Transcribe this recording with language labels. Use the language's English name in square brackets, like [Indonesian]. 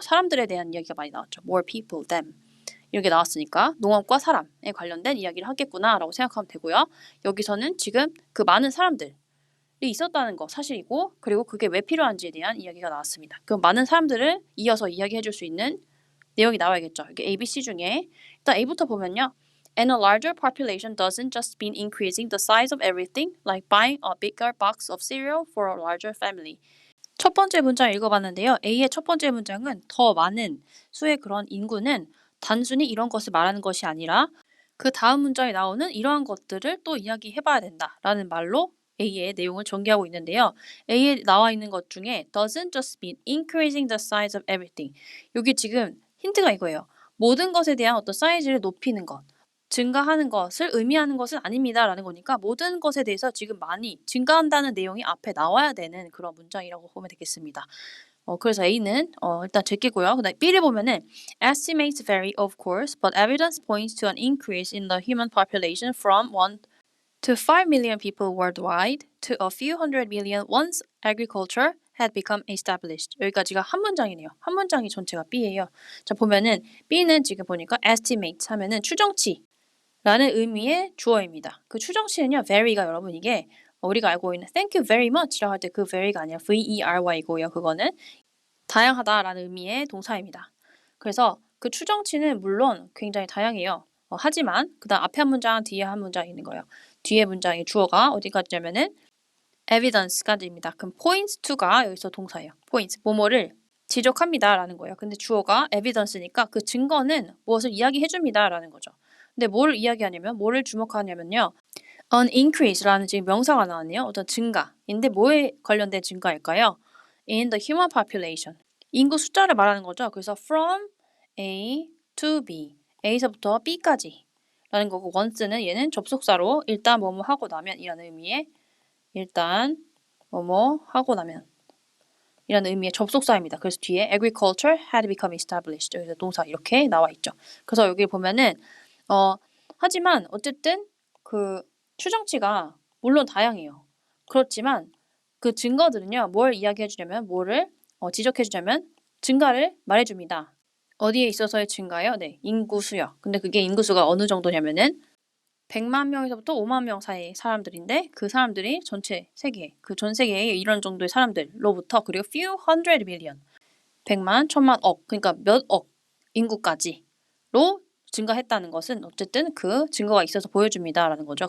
[Korean] 사람들에 대한 이야기가 많이 나왔죠. [English] more people, them [Korean] 이렇게 나왔으니까 농업과 사람에 관련된 이야기를 하겠구나 라고 생각하면 되고요. 여기서는 지금 그 많은 사람들이 있었다는 거 사실이고 그리고 그게 왜 필요한지에 대한 이야기가 나왔습니다. 그럼 많은 사람들을 이어서 이야기해 줄 수 있는 내용이 나와야겠죠. 이게 A, B, C 중에 일단 A부터 보면요. [English] And a larger population doesn't just mean increasing the size of everything, like buying a bigger box of cereal for a larger family. [Korean] 첫 번째 문장 읽어봤는데요. A의 첫 번째 문장은 더 많은 수의 그런 인구는 단순히 이런 것을 말하는 것이 아니라 그 다음 문장에 나오는 이러한 것들을 또 이야기해봐야 된다라는 말로 A의 내용을 전개하고 있는데요. A에 나와 있는 것 중에 [English] doesn't just mean increasing the size of everything. [Korean] 여기 지금 힌트가 이거예요. 모든 것에 대한 어떤 사이즈를 높이는 것. 증가하는 것을 의미하는 것은 아닙니다라는 거니까 모든 것에 대해서 지금 많이 증가한다는 내용이 앞에 나와야 되는 그런 문장이라고 보면 되겠습니다. 그래서 A는 일단 제끼고요. [English] 그다음에 B를 보면은 estimates vary of course, but evidence points to an increase in the human population from 1 to 5 million people worldwide to a few hundred million once agriculture had become established. [Korean] 여기까지가 한 문장이네요. 한 문장이 전체가 B예요. 자, 보면은 B는 지금 보니까 estimate 하면은 추정치 라는 의미의 주어입니다. 그 추정치는요, very가 여러분 이게 우리가 알고 있는 [English] thank you very much [Korean] 라고 할 때 그 very가 아니라 very고요. 그거는 다양하다라는 의미의 동사입니다. 그래서 그 추정치는 물론 굉장히 다양해요. 하지만 그다음 앞에 한 문장, 뒤에 한 문장 있는 거예요. 뒤에 문장의 주어가 어디까지냐면은 evidence까지입니다. 그럼 [English] points to [Korean] 가 여기서 동사예요. points, 뭐뭐를 지적합니다라는 거예요. 근데 주어가 evidence니까 그 증거는 무엇을 이야기해줍니다라는 거죠. 근데 뭘 이야기하냐면, 뭐를 주목하냐면요. [English] an increase [Korean] 라는 지금 명사가 나왔네요. 어떤 증가인데 뭐에 관련된 증가일까요? [English] in the human population. [Korean] 인구 숫자를 말하는 거죠. [English] 그래서 from A to B. [Korean] A서부터 B까지 라는 거고 once는 얘는 접속사로 일단 뭐뭐 하고 나면 이라는 의미의 일단 뭐뭐 하고 나면 이라는 의미의 접속사입니다. [English] 그래서 뒤에 agriculture had become established. [Korean] 여기서 동사 이렇게 나와 있죠. 그래서 여기 보면은 하지만 어쨌든 그 추정치가 물론 다양해요. 그렇지만 그 증거들은요. 뭘 이야기해 주냐면 뭐를 지적해 주냐면 증가를 말해 줍니다. 어디에 있어서의 증가요? 네, 인구수요. 근데 그게 인구수가 어느 정도냐면은 100만 명에서부터 5만 명 사이의 사람들인데 그 사람들이 전체 세계, 그 전 세계에 이런 정도의 사람들로부터 그리고 [English] few hundred million, [Korean] 100만, 1000만, 억, 그러니까 몇 억 인구까지로 증가했다는 것은 어쨌든 그 증거가 있어서 보여줍니다라는 거죠.